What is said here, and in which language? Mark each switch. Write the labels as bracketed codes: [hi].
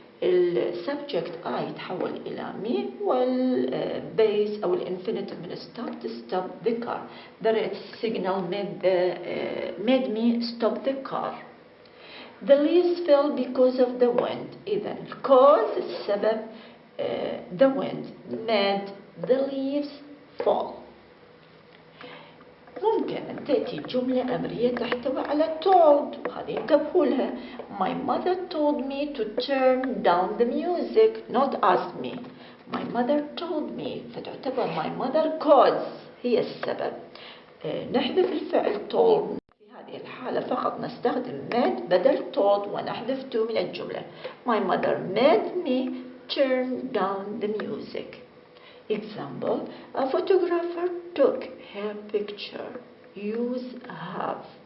[ar] السبجكت I يتحول إلى me، والبيس أو الانفينيتيف من [en] stop the car. The red signal made me stop the car. The leaves fell because of the wind. [ar] إذا [en] cause السبب the wind made the leaves fall. [ar] ممكن أن تأتي جملة أمرية تحتوي على told، وهذه انتبهوا لها. [en] My mother told me to turn down the music, not ask me. My mother told me، [ar] فتعتبر [en] my mother cause [ar] هي السبب. نحذف الفعل told. في هذه الحالة فقط نستخدم made بدل told ونحذف to من الجملة. [en] My mother made me turn down the music. Example: a photographer took her picture. Use have.